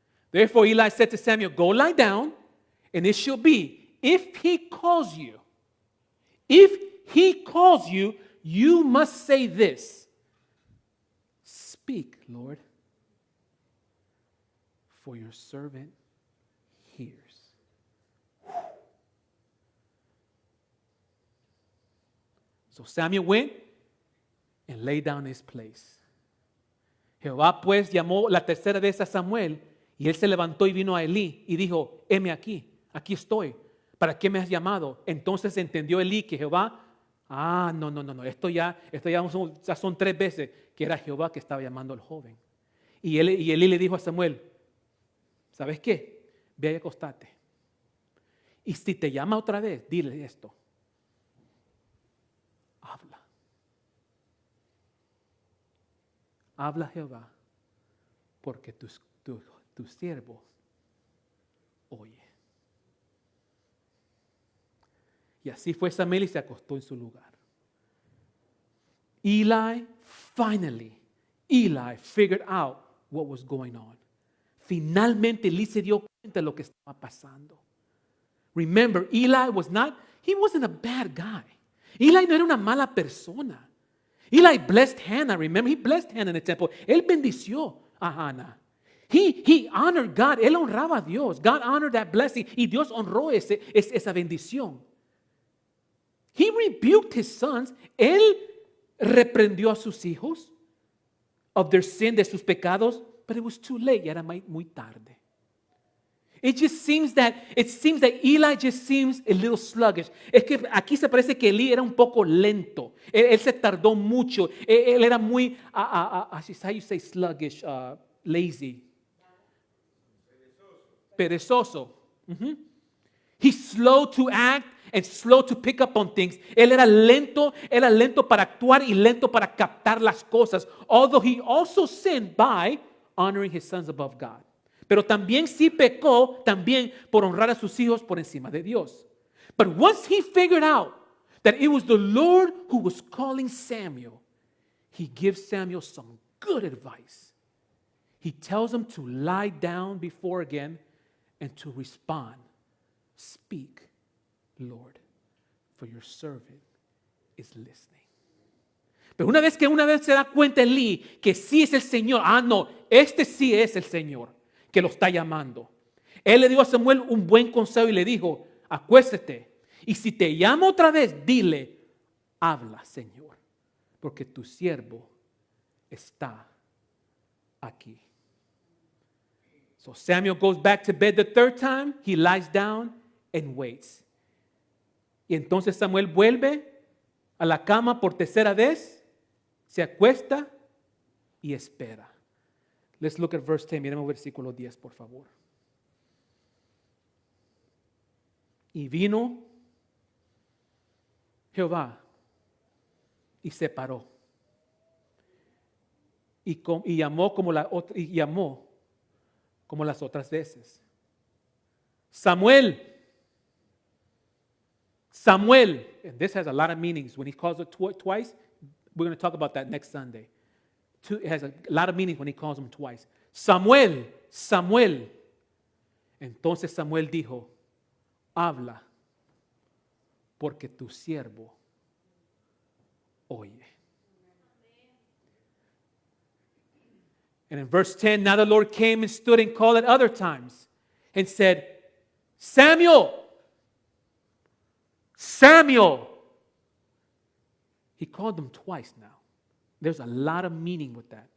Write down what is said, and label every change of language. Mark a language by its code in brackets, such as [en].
[en] Therefore Eli said to Samuel, "Go lie down, and it shall be, if he calls you, you must say this, 'Speak, Lord, for your servant hears.'" So Samuel went and lay down in his place. [es] Jehová pues llamó la tercera vez a Samuel, y él se levantó y vino a Elí y dijo, heme aquí estoy. ¿Para qué me has llamado? Entonces entendió Elí que Jehová, no, esto ya son 3 veces que era Jehová que estaba llamando al joven. Y Elí le dijo a Samuel, ¿sabes qué? Ve y acostate. Y si te llama otra vez, dile esto. Habla Jehová, porque tu siervo oye. Y así fue Samuel y se acostó en su lugar. [en] Eli figured out what was going on. [es] Finalmente Eli se dio cuenta de lo que estaba pasando. [en] Remember, Eli wasn't a bad guy. [es] Eli no era una mala persona. [en] Eli blessed Hannah, remember? He blessed Hannah in the temple. [es] Él bendició a Hannah. [en] He honored God. [es] Él honraba a Dios. [en] God honored that blessing. [es] Y Dios honró esa bendición. [en] He rebuked his sons. [es] Él reprendió a sus hijos [en] of their sin, [es] de sus pecados. [en] But it was too late. [es] Ya era muy tarde. [en] It seems that Eli just seems a little sluggish. [es] Es que aquí se parece que Eli era un poco lento. Él se tardó mucho. Él era muy, [en] how you say sluggish, lazy. [es] Perezoso. Mm-hmm. [en] He's slow to act and slow to pick up on things. [es] Él era lento para actuar y lento para captar las cosas. [en] Although he also sinned by honoring his sons above God. [es] Pero también sí pecó también por honrar a sus hijos por encima de Dios. [en] But once he figured out that it was the Lord who was calling Samuel, he gives Samuel some good advice. He tells them to lie down before again and to respond. Speak, Lord, for your servant is listening. [es] Pero una vez se da cuenta Elí que sí es el Señor, no, este sí es el Señor que lo está llamando. Él le dio a Samuel un buen consejo y le dijo, acuéstate. Y si te llamo otra vez, dile, habla, Señor, porque tu siervo está aquí. [en] So Samuel goes back to bed the third time. He lies down and waits. [es] Y entonces Samuel vuelve a la cama por tercera vez, se acuesta y espera. [en] Let's look at verse 10. [es] Miremos el versículo 10, por favor. Y vino Jehová y se paró. Y llamó como las otras veces. Samuel. Samuel. [en] And this has a lot of meanings. When he calls it twice, we're going to talk about that next Sunday. It has a lot of meanings when he calls him twice. Samuel, Samuel. [es] Entonces Samuel dijo, habla, porque tu siervo oye. [en] And in verse 10, now the Lord came and stood and called at other times and said, Samuel, Samuel. He called them twice now. There's a lot of meaning with that.